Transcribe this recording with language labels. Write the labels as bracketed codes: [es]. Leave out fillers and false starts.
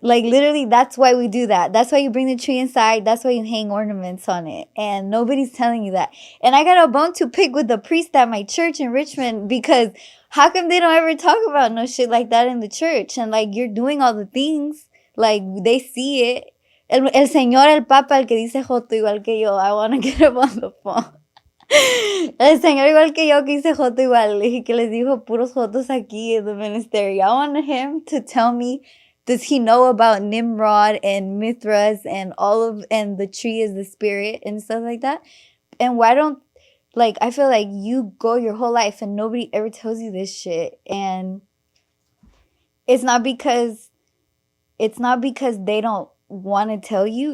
[en] Like, literally, that's why we do that. That's why you bring the tree inside. That's why you hang ornaments on it. And nobody's telling you that. And I got a bone to pick with the priest at my church in Richmond because how come they don't ever talk about no shit like that in the church? And like, you're doing all the things. Like, they see it. [es] El señor, el papa, el que dice joto igual que yo. [en] I want to get him on the phone. [es] El señor igual que yo que dice joto igual. Y que les dijo puros jotos aquí [en] in the ministry. I want him to tell me, does he know about Nimrod and Mithras and and the tree is the spirit and stuff like that? And why don't, like, I feel like you go your whole life and nobody ever tells you this shit. And it's not because they don't want to tell you.